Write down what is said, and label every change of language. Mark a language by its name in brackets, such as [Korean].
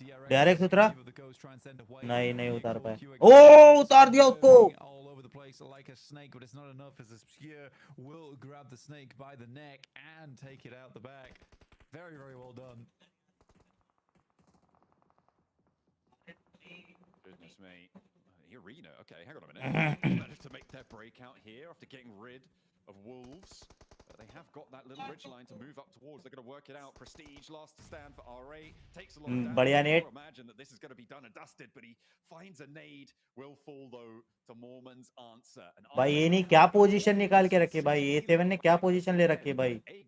[Hindi] Direct उतरा नहीं उतार पाए. ओ उतार दिया उसको. [English] Like a snake, but it's not enough as Obscure will grab the snake by the neck and take it out the back. Very, very well done. Goodness me. Arena, okay, hang on a minute. Managed to make their breakout here after getting rid of Wolves. They have got that little ridge line to move up towards. They're going to work it out. Prestige last to stand for RA. Takes a lot of damage. I imagine that this is going to be done and dusted, but he finds a nade. Will fall though to Mormon's answer. [Hindi] भाई ये नहीं क्या position निकाल के रखे भाई. A7 ने क्या पोजीशन ले रखी है भाई.